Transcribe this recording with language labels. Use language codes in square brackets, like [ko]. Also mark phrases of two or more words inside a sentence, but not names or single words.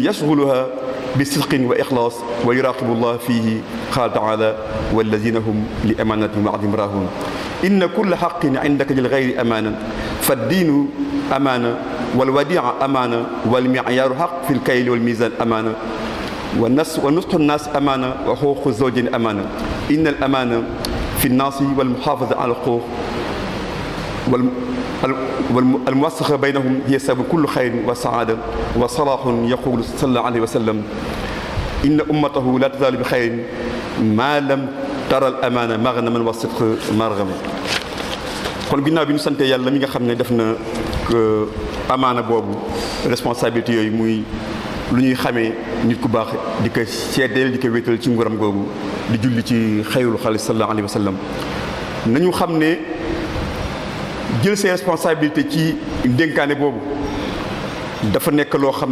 [ar] يشغلها بصدق وإخلاص ويراقب الله فيه قال تعالى والذين هم لأمانتهم وعهدهم راهون إن كل حق عندك للغير أمانة فالدين أمانة والوديعة أمانة والمعيار حق في الكيل والميزان أمانة ونصح الناس أمانة وحقوق الزوجين أمانة إن الأمانة في الناس والمحافظة على الحقوق والموسخة بينهم هي سبب كل خير وسعادة وصلاح يقول صلى الله عليه وسلم إن أمته لا تزال بخير ما لم ترى الأمانة مغنما والصدق مرغما. [wo] kon ginnaaw bi ñu sante yàlla mi nga xam ne def na amaana boobu responsabilité yooyu muy lu ñuy xamee nit ku baax di ko seedeel di ko wéetal ci nguuram googu di julli ci [ar] خير الخلق صلى الله عليه وسلم [wo] nañu xam ne jël [fr] ses responsabilités [wo] ci ndénkaane boobu dafa nekk loo xam